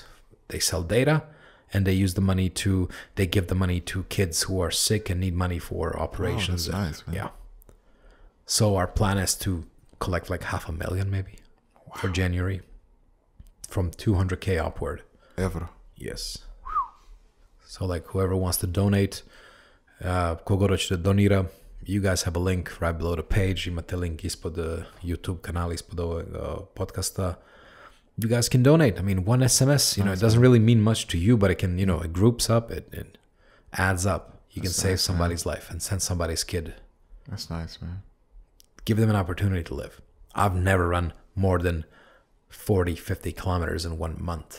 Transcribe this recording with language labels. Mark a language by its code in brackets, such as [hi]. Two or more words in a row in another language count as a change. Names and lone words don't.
[en] They sell data, and they use the money they give the money to kids who are sick and need money for operations. Oh, that's nice, man. Yeah. So our plan is to collect like 500,000 maybe for January, from 200K upward. Ever. Yes. So like whoever wants to donate, [sr] kogo će da donira, [en] you guys have a link right below the page. [sr] Imate link ispod YouTube kanala, ispod ovog podcasta. [en] You guys can donate. I mean, one SMS, you know, it doesn't really mean much to you, but it can, you know, it groups up, it adds up. You can save somebody's life and send somebody's kid. That's nice, man. Give them an opportunity to live. I've never run more than 40, 50 kilometers in 1 month.